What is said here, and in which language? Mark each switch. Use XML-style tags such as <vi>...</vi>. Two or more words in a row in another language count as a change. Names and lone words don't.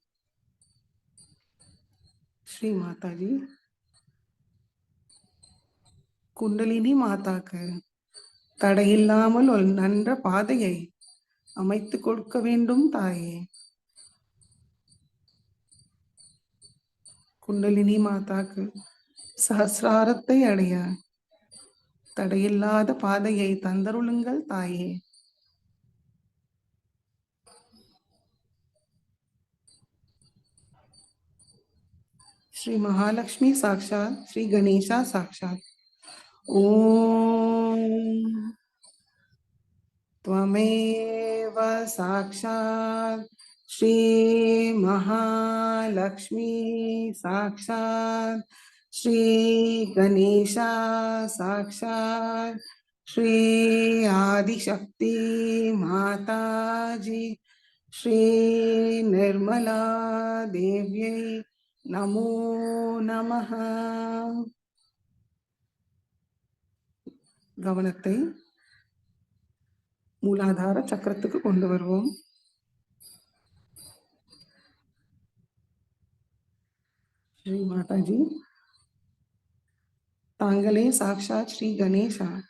<ta>ஸ்ரீ மாதாஜி, குண்டலினி மாதாக்கு தடையில்லாமல் ஒரு நன்ற பாதையை அமைத்து கொடுக்க வேண்டும் தாயே. குண்டலினி மாதாக்கு சஹசிராரத்தை அடைய தடையில்லாத பாதையை தந்தருளுங்கள் தாயே.</ta> <sa>श्री महालक्ष्मी साक्षात श्री गणेशा साक्षात ओम त्वमेव साक्षात श्री महालक्ष्मी साक्षात श्री गणेशा साक्षात श्री आदिशक्ति माता जी श्री निर्मला देव्यै नमो नमः.</sa> <ta>கவனத்தை மூலாதார சக்கரத்துக்கு கொண்டு வருவோம். ஸ்ரீ மாதாஜி, தாங்களே</ta> <sa>साक्षात् श्री गणेशा.</sa>